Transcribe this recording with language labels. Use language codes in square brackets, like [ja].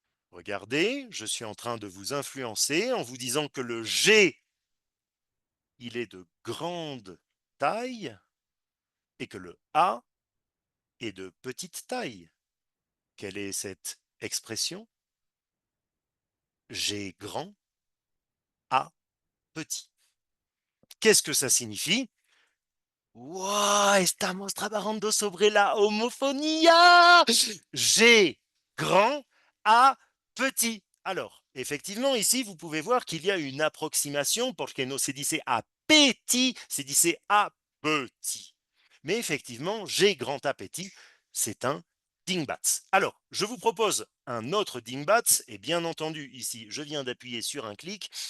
[fr] Regardez, je suis en train de vous influencer en vous disant que le G, il est de grande taille et que le A est de petite taille. Quelle est cette expression? G grand, A petit. Qu'est-ce que ça signifie? [es] Wow, estamos trabajando sobre la homofonía. [fr] G grand, A petit. Alors, effectivement, ici, vous pouvez voir qu'il y a une approximation, [es] porque no se dice a petit, se dice a petit. [fr] Mais effectivement, G grand, A petit, c'est un dingbat. Alors, je vous propose un autre dingbat, et bien entendu, ici, je viens d'appuyer sur un clic.